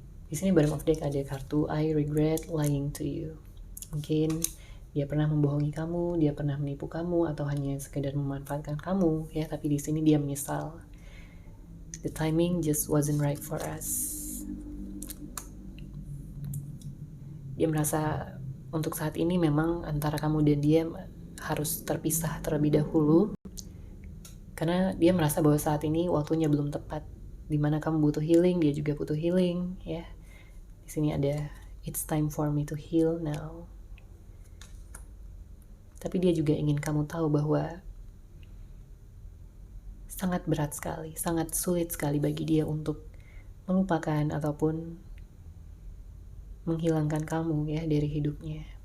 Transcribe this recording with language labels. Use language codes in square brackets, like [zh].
[id] Di sini [en] bottom of deck [id] ada kartu [en] I regret lying to you. [id] Mungkin dia pernah membohongi kamu, dia pernah menipu kamu, atau hanya sekedar memanfaatkan kamu ya, tapi di sini dia menyesal. [en] The timing just wasn't right for us. [id] Dia merasa untuk saat ini memang antara kamu dan dia harus terpisah terlebih dahulu, karena dia merasa bahwa saat ini waktunya belum tepat, dimana kamu butuh healing, dia juga butuh healing ya. Di sini ada [en] it's time for me to heal now. [id] Tapi dia juga ingin kamu tahu bahwa sangat berat sekali, sangat sulit sekali bagi dia untuk melupakan ataupun menghilangkan kamu ya dari hidupnya.